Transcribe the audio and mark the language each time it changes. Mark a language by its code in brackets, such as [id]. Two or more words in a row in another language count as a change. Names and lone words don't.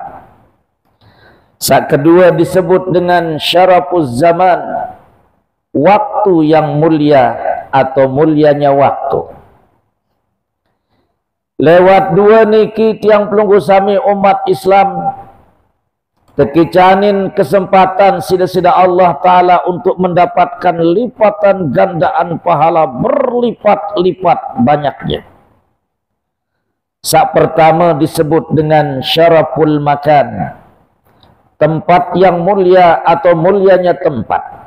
[id] Saat kedua disebut dengan [ar] syarafuz zaman, [id] waktu yang mulia atau mulianya waktu. [sas] Lewat dua niki tiang pelunggu sami umat Islam tekicanin kesempatan sida-sida Allah Ta'ala [id] untuk mendapatkan lipatan gandaan pahala berlipat-lipat banyaknya. Saat pertama disebut dengan [ar] syaraful makan, [id] tempat yang mulia atau mulianya tempat.